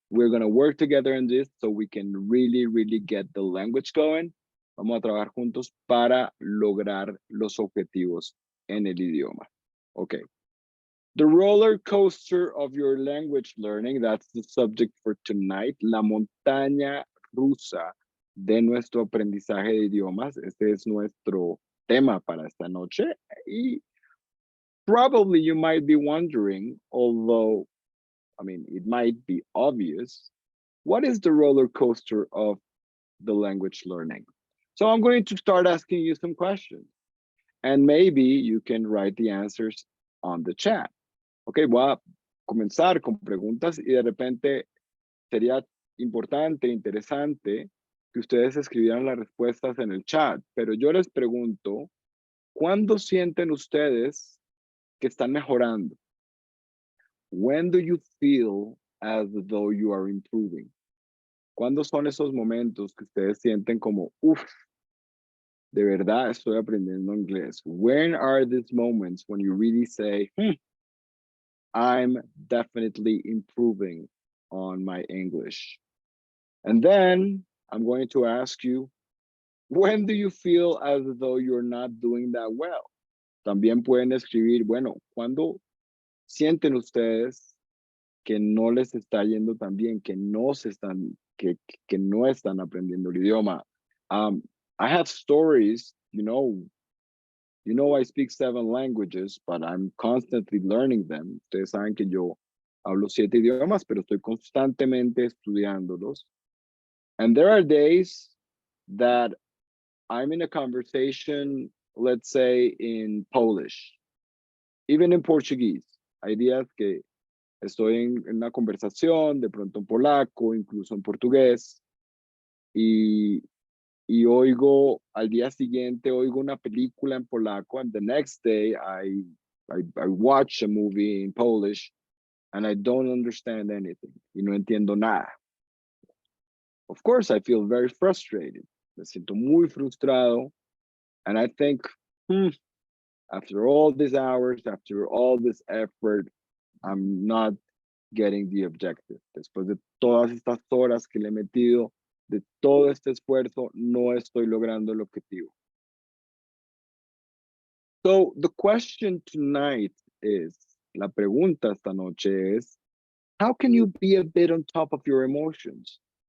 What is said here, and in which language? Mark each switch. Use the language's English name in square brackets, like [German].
[English] We're going to work together on this so we can really get the language going. [Spanish] Vamos a trabajar juntos para lograr los objetivos en el idioma. Okay. [English] The roller coaster of your language learning, that's the subject for tonight. [Spanish] La montaña rusa de nuestro aprendizaje de idiomas. Este es nuestro tema para esta noche. [English] Y probably you might be wondering, although, I mean, it might be obvious, what is the roller coaster of the language learning? So I'm going to start asking you some questions, and maybe you can write the answers on the chat. [Spanish] Ok, voy a comenzar con preguntas y de repente sería importante, interesante que ustedes escribieran las respuestas en el chat, pero yo les pregunto, ¿cuándo sienten ustedes que están mejorando? [English] When do you feel as though you are improving? [Spanish] ¿Cuándo son esos momentos que ustedes sienten como, uff, de verdad estoy aprendiendo inglés? [English] When are these moments when you really say, I'm definitely improving on my English? And then I'm going to ask you, when do you feel as though you're not doing that well? [Spanish] También pueden escribir, bueno, ¿cuándo sienten ustedes que no les está yendo tan bien, que no están aprendiendo el idioma? [English] I have stories, you know I speak 7 languages, but I'm constantly learning them. [Spanish] Ustedes saben que yo hablo 7 idiomas, pero estoy constantemente estudiándolos. [English] And there are days that I'm in a conversation, let's say in Polish, even in Portuguese. [Spanish] Hay días que estoy en una conversación, de pronto en polaco, incluso en portugués, y oigo, al día siguiente oigo una película en polaco, [English] and the next day I watch a movie in Polish, and I don't understand anything, [Spanish] y no entiendo nada. [English] Of course, I feel very frustrated. [Spanish] Me siento muy frustrado, [English] and I think, after all these hours, after all this effort, I'm not getting the objective. [Spanish] Después de todas estas horas que le he metido, de todo este esfuerzo, no estoy logrando el objetivo. [English] So the question tonight is, [Spanish] la pregunta esta noche es, [English] how can you be a bit on top of your emotions?